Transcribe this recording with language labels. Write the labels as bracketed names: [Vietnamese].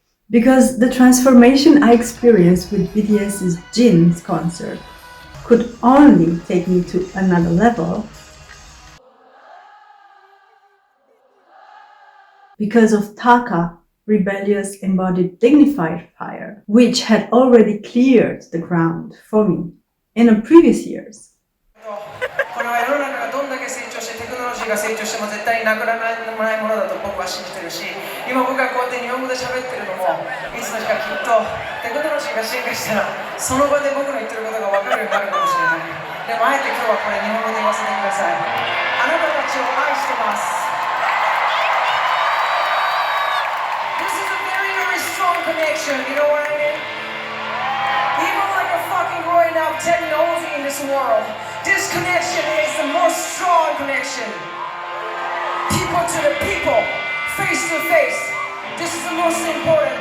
[English] Because the transformation I experienced with BTS's Jin's concert could only take me to another level because of Taka, rebellious, embodied, dignified fire, which had already cleared the ground for me in the previous years. [Japanese] これは世の中がどんだけ成長してテクノロジーが成長しても絶対になくならないものだと僕は信じてるし、今僕がこうやって日本語で喋ってるのもいつの日かきっとテクノロジーが進化したらその場で僕の言ってることが分かるようになるかもしれない。でもあえて今日はこれ日本語で言わせてください。あなたたちを愛してます。 [English] This is a very, very strong connection, you know what I mean? Even like a fucking growing up Teddy Ozzy in this world, this connection is the most strong connection. People to the people, face to face. This is the most important.